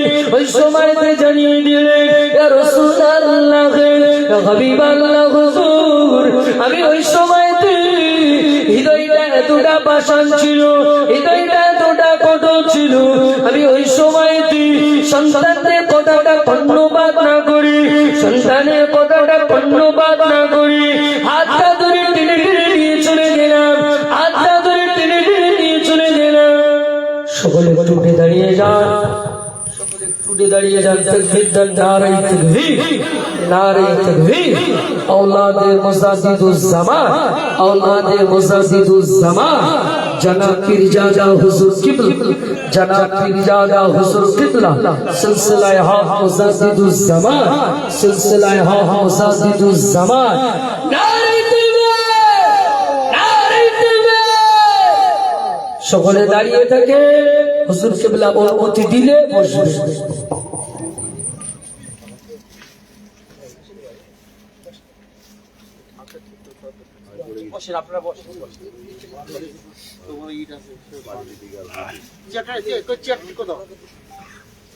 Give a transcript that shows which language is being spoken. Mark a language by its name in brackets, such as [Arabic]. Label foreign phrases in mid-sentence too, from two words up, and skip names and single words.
[Bangla] ওই সময়তে জানিয়ে দিলেন, [Arabic] يا رسول الله, يا حبيب الله, [Bangla] হুজুর, আমি ওই সময়তে হৃদয়টা এতটা পাষাণ ছিল, হৃদয়টা এতটা কঠোর ছিল, আমি ওই সময়তে সন্তানের কথাটা কর্ণপাত না করি, সন্তানের কথাটা কর্ণপাত না করি, হাতটা ধরে টেনে টেনে নিয়ে চলে গেলাম, হাতটা ধরে টেনে টেনে নিয়ে চলে গেলাম। সকলে টুটে দাঁড়িয়ে যান, সকলে টুটে দাঁড়িয়ে যান, তাকবীর দেন, [Urdu] نعرۂ تکبیر, نعرۂ تکبیر. اولادِ مجدد الزماں، اولادِ مجدد الزماں، جناب پیرزادہ حضور قبلہ، جناب پیرزادہ حضور قبلہ، سلسلہ حق مجدد الزماں، سلسلہ حق مجدد الزماں. نعرۂ تکبیر، نعرۂ تکبیر. [Bangla] সকলে দাঁড়িয়ে থাকে, হুজুর কিবলা অনুমতি দিলে বসবে। আপনারা বসেন, তোমার ইট আছে, চেয়ারটা কোথাও